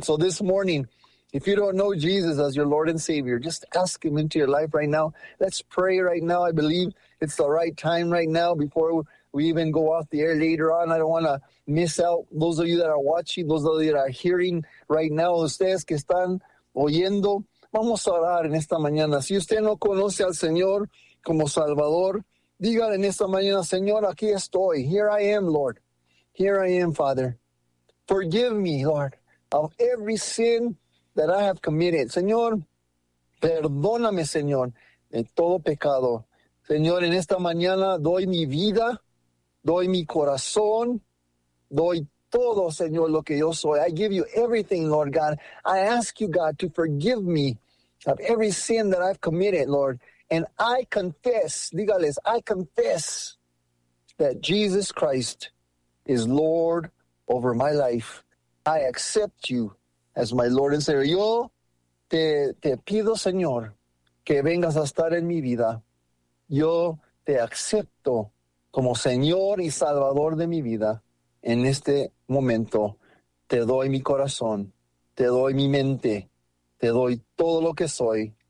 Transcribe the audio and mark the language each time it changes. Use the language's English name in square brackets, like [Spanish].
[English] So this morning, if you don't know Jesus as your Lord and Savior, just ask him into your life right now. Let's pray right now. I believe it's the right time right now before we even go off the air later on. I don't want to miss out those of you that are watching, those of you that are hearing right now, [Spanish] ustedes que están oyendo. Vamos a orar en esta mañana. Si usted no conoce al Señor como Salvador, Dígale en esta mañana, Señor, aquí estoy. [English] Here I am, Lord. Here I am, Father. Forgive me, Lord, of every sin that I have committed. [Spanish] Señor, perdóname, Señor, de todo pecado. Señor, en esta mañana doy mi vida, doy mi corazón, doy todo, Señor, lo que yo soy. [English] I give you everything, Lord God. I ask you, God, to forgive me of every sin that I've committed, Lord. And I confess, [Spanish] dígales, [English] I confess that Jesus Christ is Lord over my life. I accept you as my Lord and Savior. [Spanish] Yo te pido, Señor, que vengas a estar en mi vida. Yo te acepto como Señor y Salvador de mi vida. En este momento, te doy mi corazón, te doy mi mente, te doy todo lo que soy.